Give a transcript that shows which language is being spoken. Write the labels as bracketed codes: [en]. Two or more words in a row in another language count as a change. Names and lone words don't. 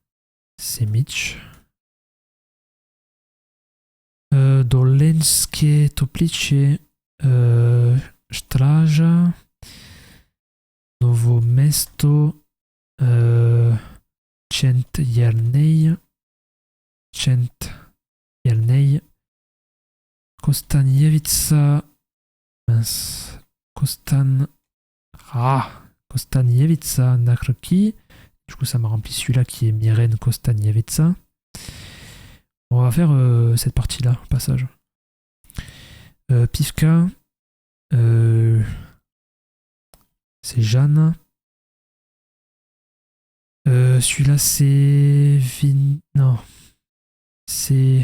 [fr] Dolenske Toplice, Straža, Novo Mesto, Cent Jernej, Kostanjevica, Kostanjevica Nakrki. Du coup, ça m'a rempli celui-là qui est Miren Kostanjevica. On va faire cette partie-là, au passage. Pivka, c'est Jeanne. Celui-là, c'est non, c'est...